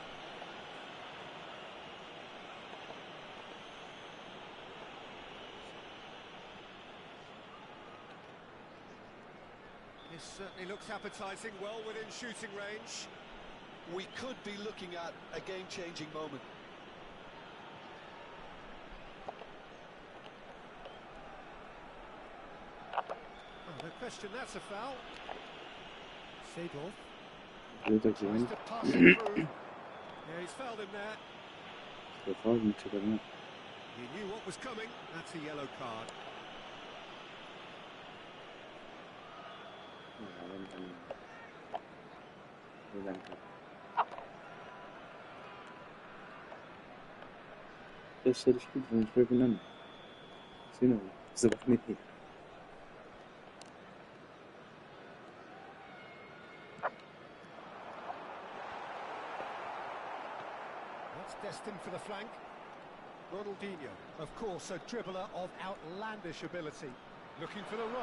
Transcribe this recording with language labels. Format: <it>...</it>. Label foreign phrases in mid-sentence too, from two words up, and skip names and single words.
<en>This certainly looks appetising, well within shooting range. We could be looking at a game-changing moment. Oh, no question, that's a foul. Seedorf.</en> <el>Δεν το</el> <en>Tries</en> <el>ξέρω.</el> <en>to pass it through. Yeah, he's fouled him there.</en> <el>Το φάουλ μου ξεπερνά.</el> <en>He knew what was coming. That's a yellow card.</en> <el>Δεν ήταν κάτι. 4 κίτρινες πρέπει να είναι. Σύνολο, στο παιχνίδι.</el> <en>That's destined for the flank. Ronaldinho, of course, a dribbler of outlandish ability. Looking for the rock.</en>